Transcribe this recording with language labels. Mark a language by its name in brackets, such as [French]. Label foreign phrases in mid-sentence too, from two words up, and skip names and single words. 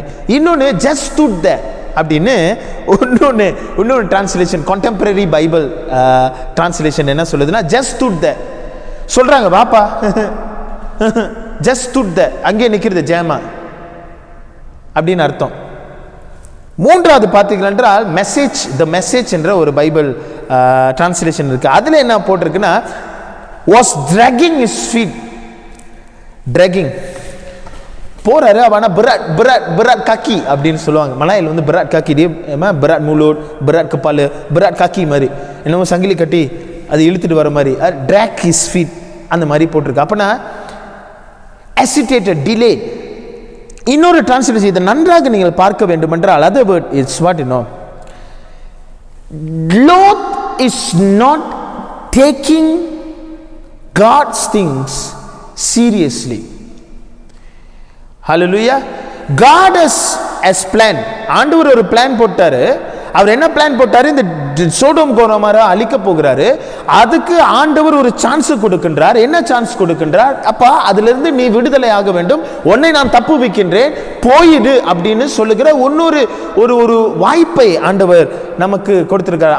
[Tamil] இன்னொன்று [English] just stood there [Tamil] அப்படின்னு இன்னொன்று [English] translation, contemporary Bible translation [Tamil] என்ன சொல்லுதுன்னா [English] just stood there [Tamil] சொல்கிறாங்க, வாப்பா [English] just stood there, [Tamil] அங்கேயே நிற்கிறது ஜெயமா அப்படின்னு அர்த்தம். மூன்றாவது பார்த்தீர்கள் என்றால் த மெசேஜ் என்ற ஒரு [English] Bible translation [Tamil] இருக்கு. அதில் என்ன போட்டிருக்குன்னா [English] was dragging his feet, [Tamil] dragging போறாரு. அவனா [Malay] berat kaki [Tamil] அப்படின்னு சொல்லுவாங்க. மலாயில் வந்து [Malay] berat kaki, dia berat mulut, berat kepala, berat kaki [Tamil] மாதிரி என்னமோ சங்கிலி கட்டி அது இழுத்துட்டு வர மாதிரி, [English] drag his feet [Tamil] அந்த மாதிரி போட்டிருக்கு. அப்பனா [English] hesitated, delayed. [Tamil] இன்னொரு டிரான்ஸ்லேஷன் இதை நன்றாக நீங்கள் பார்க்க வேண்டும் என்றால் [English] other word is what you know, Lot is not taking God's things seriously. Hallelujah. God has planned. [Tamil] ஆண்டவர் ஒரு பிளான் போட்டாரு. அவர் என்ன பிளான் போட்டாரு? இந்த சோடோம் கோமோரா அழிக்க போகிறாரு. அதுக்கு ஆண்டவர் ஒரு சான்ஸ் கொடுக்கின்றார். என்ன சான்ஸ் கொடுக்கின்றார்? அப்பா அதிலிருந்து நீ விடுதலை ஆக வேண்டும், உன்னை நான் தப்பு வைக்கின்றேன், போயிடு அப்படின்னு சொல்லுகிற இன்னொரு ஒரு வாய்ப்பை ஆண்டவர் நமக்கு கொடுத்திருக்கிறார்.